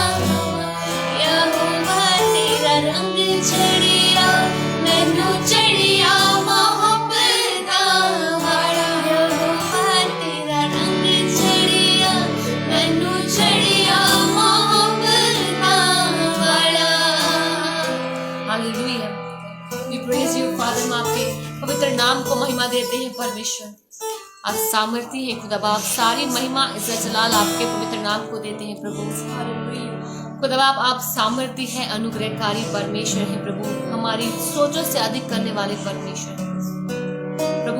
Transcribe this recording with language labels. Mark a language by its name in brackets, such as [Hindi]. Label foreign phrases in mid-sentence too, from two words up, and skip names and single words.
[Punjabi] ਯਹੋਵਾ ਤੇਰਾ ਰੰਗ ਚੜ੍ਹਿਆ ਮੈਨੂੰ ਚੜ੍ਹਿਆ ਮੋਹੱਬਤ ਦਾ ਵਾਲਾ। ਯਹੋਵਾ ਤੇਰਾ ਰੰਗ ਚੜ੍ਹਿਆ ਮੈਨੂੰ ਚੜ੍ਹਿਆ ਮੋਹੱਬਤ ਦਾ ਵਾਲਾ। [English] हालेलुया। We praise you, Father। [Hindi] हम आपके पवित्र नाम को महिमा देते हैं परमेश्वर। आप सामर्थी हैं खुदा बाप, सारी महिमा इज्जत जलाल आपके पवित्र नाम को देते हैं प्रभु। खुदा बाप आप सामर्थी हैं, अनुग्रहकारी परमेश्वर हैं प्रभु। हमारी सोचों से अधिक करने वाले परमेश्वर प्रभु।